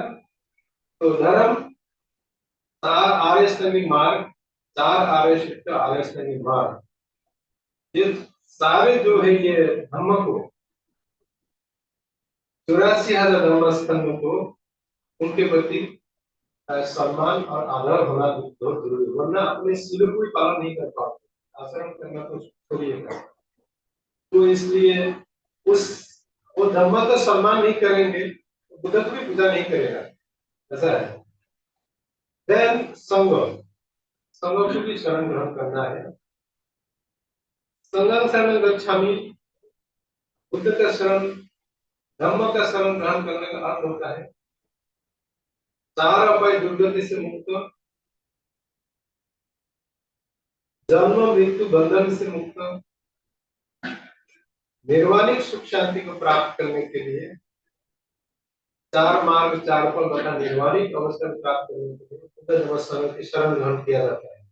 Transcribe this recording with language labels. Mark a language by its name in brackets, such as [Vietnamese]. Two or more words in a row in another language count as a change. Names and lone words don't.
[Hindi] तो धर्म, चार आर्य स्तंगी मार्ग, चार आर्य शिष्ट आर्य स्तंगी मार्ग, ये सारे जो है ये धर्म को 84,000 धर्म स्तंभ को उनके प्रति सम्मान और आदर होना बहुत जरूरी है, वरना अपने शील को भी पालन नहीं कर पाते, आचरण करना तो छोड़िएगा। तो इसलिए उस वो धर्म का सम्मान नहीं करेंगे, बुद्ध की भी पूजा नहीं करेगा, ऐसा है। देन संघ, संघ को भी शरण ग्रहण करना है। [Pali] संघं शरणं गच्छामि, [Hindi] बुद्ध का शरण, धर्म का शरण ग्रहण करने का अर्थ होता है चार अपाय दुर्गति से मुक्त, जन्म मृत्यु बंधन से मुक्त, निर्वाणिक सुख शांति को प्राप्त करने के लिए चार मार्ग, चार फल तथा निर्वाणिक अवस्था प्राप्त करने के लिए बुद्ध धर्म संघ की शरण ग्रहण किया जाता है।